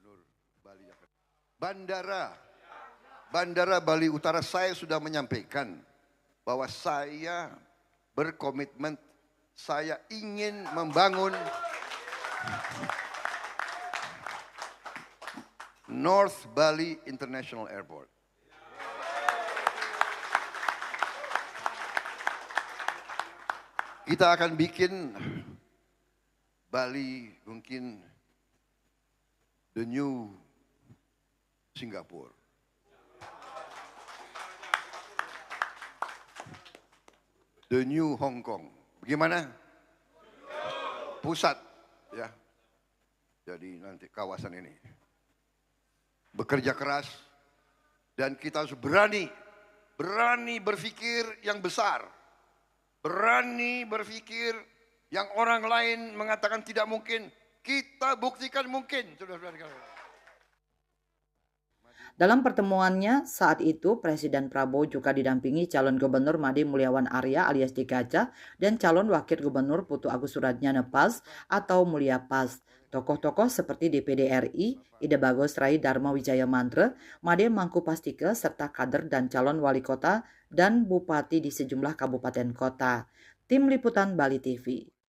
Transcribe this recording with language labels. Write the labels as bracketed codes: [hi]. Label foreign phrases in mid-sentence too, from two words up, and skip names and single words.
[id] Bandara Bali Utara, saya sudah menyampaikan bahwa saya berkomitmen, saya ingin membangun North Bali International Airport. Kita akan bikin Bali mungkin [en] the new Singapore. The new Hong Kong. [id] Bagaimana? Pusat, ya. Jadi nanti kawasan ini bekerja keras dan kita harus berani berpikir yang besar, berani berpikir yang orang lain mengatakan tidak mungkin, kita buktikan mungkin, saudara-saudara. Dalam pertemuannya saat itu, Presiden Prabowo juga didampingi calon gubernur Made Mulyawan Arya alias Digaja dan calon wakil gubernur Putu Agus Suratjana PAS atau Mulia PAS. Tokoh-tokoh seperti DPD RI, Ida Bagus Rai Dharma Wijaya Mantra, Made Mangku Pastike, serta kader dan calon wali kota dan bupati di sejumlah kabupaten kota. Tim Liputan Bali TV.